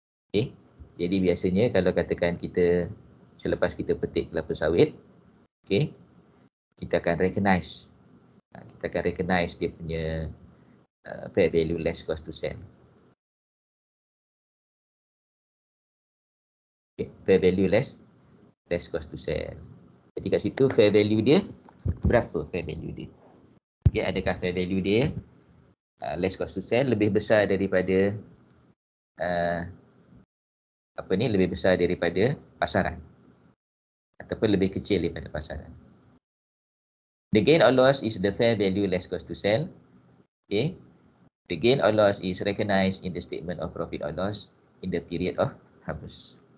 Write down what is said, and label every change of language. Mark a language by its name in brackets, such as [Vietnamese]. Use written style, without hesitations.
[Malay] Okay. Jadi biasanya kalau katakan kita selepas kita petik kelapa sawit, okay, kita akan recognize dia punya [English] fair value less cost to sell. Okay, fair value less cost to sell. [Malay] Jadi kat situ fair value dia berapa fair value dia? Okay, adakah fair value dia less cost to sell lebih besar daripada lebih besar daripada pasaran ataupun lebih kecil daripada pasaran. [English] The gain or loss is the fair value less cost to sell. Okay. The gain or loss is recognized in the statement of profit or loss in the period of harvest.